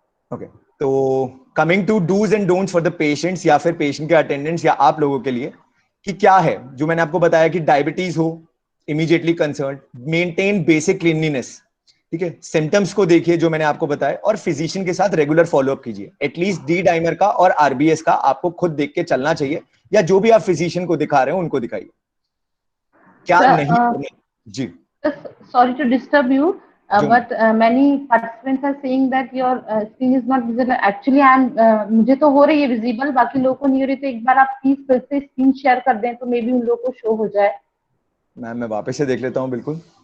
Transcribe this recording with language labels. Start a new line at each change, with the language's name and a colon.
Hindi: Okay, तो coming to dos and don'ts for the patients या फिर पेशेंट के अटेंडेंट्स या आप लोगों के लिए, कि क्या है जो मैंने आपको बताया कि डायबिटीज हो, immediately concern, maintain basic cleanliness, ठीक है, सिम्टम्स को देखिए जो मैंने आपको बताया, और फिजिशियन के साथ रेगुलर फॉलोअप कीजिए। एटलीस्ट डी डाइमर का और आरबीएस का आपको खुद देख के चलना चाहिए, या जो भी आप फिजिशियन को दिखा रहे हो उनको दिखाइए। क्या नहीं जी,
English: sorry to disturb you,
Hindi: जो
English: but many participants are saying that your screen is not visible. Actually, I am
Hindi: मुझे तो हो रही है visible, बाकी लोगों को नहीं हो रही, तो एक बार आप प्लीज फिर से स्क्रीन शेयर कर दें तो मे बी उन लोगों को शो हो जाए। मैम मैं वापस से देख लेता हूँ, बिल्कुल।